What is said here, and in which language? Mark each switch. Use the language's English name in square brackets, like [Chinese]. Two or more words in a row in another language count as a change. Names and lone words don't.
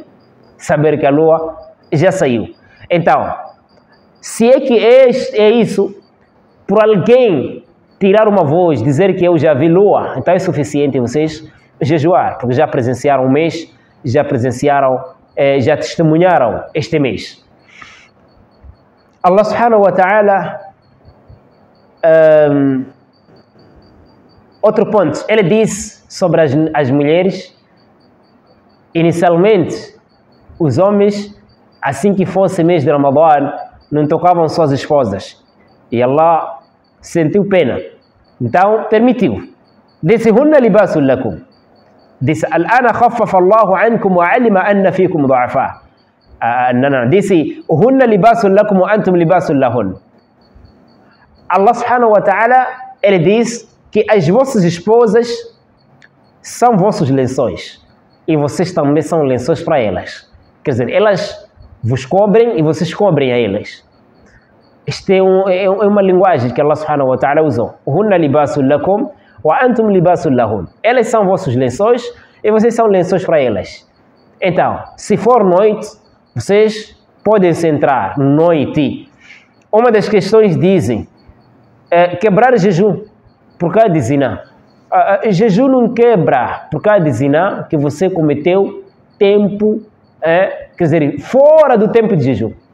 [Portuguese] Saber que a lua já saiu. Então, se é que é isso, por alguém tirar uma voz, dizer que eu já vi lua, então é suficiente vocês jejuar, porque já presenciaram um mês, já presenciaram, já testemunharam este mês. [Arabic] الله سبحانه وتعالى, [Portuguese] outro ponto, ele diz sobre as mulheres, inicialmente, os homens, assim que fosse mês de Ramadã, não tocavam suas esposas. E Allah sentiu pena. Então, permitiu. Disse: [Arabic] "هن لباس لكم." Disse: "الآن خفف الله عنكم وعلم أن فيكم ضعفا." Disse: "هن لباس لكم وأنتم لباس لهن." الله سبحانه وتعالى, [Portuguese] ele diz que as vossas esposas são vossos lençóis. E vocês também são lençóis para elas. Quer dizer, elas vos cobrem e vocês cobrem a elas. Isto é uma linguagem que [Arabic] الله سبحانه وتعالى [Portuguese] usou. [Arabic] هن لباس لكم وأنتم لباس لهن. [Portuguese] Elas são vossos lençóis e vocês são lençóis para elas. Então, se for noite, vocês podem se entrar noite. Uma das questões dizem quebrar jejum por causa de zina. Jejum não quebra por causa de zina que você cometeu tempo, quer dizer, fora do tempo de jejum.